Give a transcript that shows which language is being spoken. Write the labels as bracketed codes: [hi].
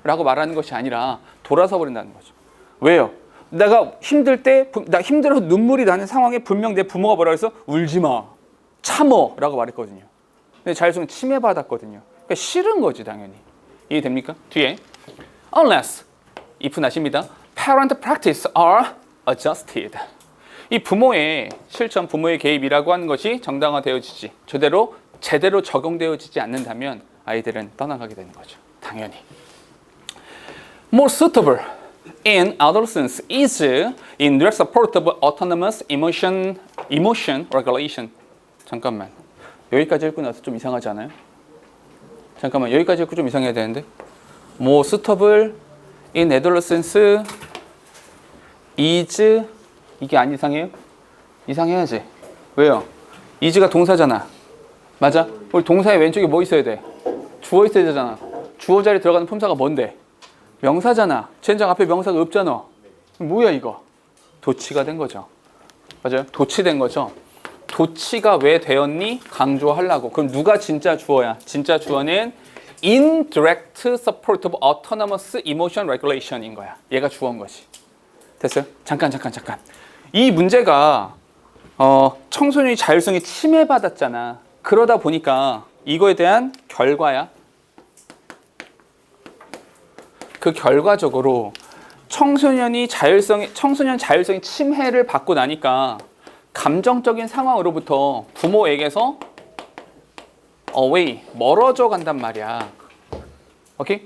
[ko] 라고 말하는 것이 아니라 돌아서 버린다는 거죠. 왜요? 내가 힘들 때, 나 힘들어서 눈물이 나는 상황에 분명 내 부모가 뭐라 그랬어? 울지 마, 참어 라고 말했거든요. 근데 자율성은 침해받았거든요. 그러니까 싫은 거지, 당연히. 이해됩니까? 뒤에 unless, if 나십니다. [en] parent practice are adjusted. [ko] 이 부모의 실천, 부모의 개입이라고 하는 것이 정당화되어지지, 제대로 적용되어지지 않는다면 아이들은 떠나가게 되는 거죠. 당연히. [en] More suitable in adolescence is in direct support of autonomous emotion regulation. [ko] 잠깐만. 여기까지 읽고 나서 좀 이상하지 않아요? 잠깐만. 여기까지 읽고 좀 이상해야 되는데. [en] More suitable in adolescence is, [ko] 이게 안 이상해요? 이상해야지. 왜요? is가 동사잖아. 맞아? 우리 동사의 왼쪽에 뭐 있어야 돼? 주어 있어야 되잖아. 주어 자리에 들어가는 품사가 뭔데? 명사잖아. 젠장 앞에 명사가 없잖아. 뭐야 이거? 도치가 된 거죠. 맞아요? 도치된 거죠. 도치가 왜 되었니? 강조하려고. 그럼 누가 진짜 주어야? 진짜 주어는 [en] indirect support of autonomous emotion regulation인 거야. [ko] 얘가 주어인 거지. 됐어요? 잠깐. 이 문제가 청소년이 자율성이 침해받았잖아. 그러다 보니까 이거에 대한 결과야. 그 결과적으로 청소년 자율성이 침해를 받고 나니까 감정적인 상황으로부터 부모에게서 away, 멀어져 간단 말이야. 오케이?